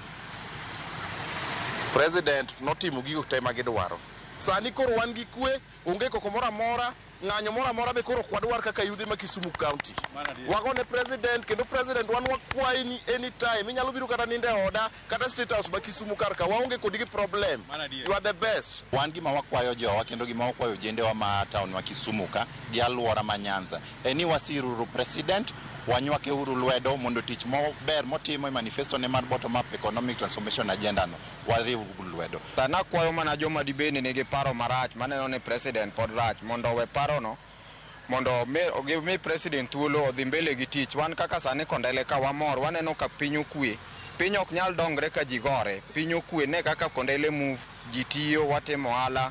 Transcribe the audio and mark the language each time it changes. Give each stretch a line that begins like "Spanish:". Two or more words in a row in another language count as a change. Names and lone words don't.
Luo (Kenya and Tanzania): President notimo gigo te ma gidwaro. Sani koro wan gi kwe, onge koko mora mora, ng'anyo mora mora be koro kwadwar kaka yudhe ma Kisumu County. Wagone president, kendo president wan wakwayi ni anytime inyalo biro kata ninde oda kata state house ma Kisumu karka waonge kod gi problem.
English: You are the best.
Luo (Kenya and Tanzania): Wan gima wakwayo jowa kendo gima wakwayo jendewa ma town wa Kisumu ka gi alwora ma Nyanza. Eni wasiruru president wanywake uru lwedo mondo tich maber motimo e manifesto ne mar
English: bottom up economic transformation agenda
Luo (Kenya and Tanzania): no wariw lwedo. Sana kwayo mana joma dibeni nigi paro marach maneno ne president pod rach mondo we paro no mondo mi president thuolo odhi mbele gi tich. Wan kaka sani Kondele ka wamor waneno ka piny okwe, piny ok nyal dongre ka ji gore, piny okwe ne kaka Kondele move ji tiyo watimo ohala.